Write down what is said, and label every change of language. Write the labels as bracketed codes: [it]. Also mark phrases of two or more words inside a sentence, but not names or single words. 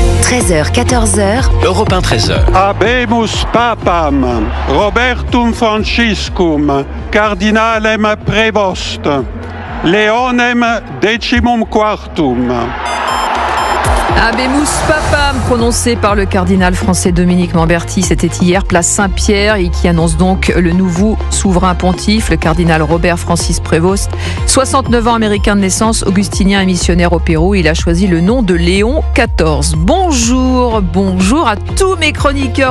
[fr] 13h, 14h. Europe 1, 13h. [la] Habemus papam, Robertum Franciscum, cardinalem prevost, Leonem decimum quartum. Habemus papam, [fr] prononcé par le cardinal français Dominique Lamberty, c'était hier, place Saint-Pierre, et qui annonce donc le nouveau souverain pontife, le cardinal Robert Francis Prévost. 69 ans, américain de naissance, augustinien et missionnaire au Pérou. Il a choisi le nom de Léon XIV. Bonjour à tous mes chroniqueurs.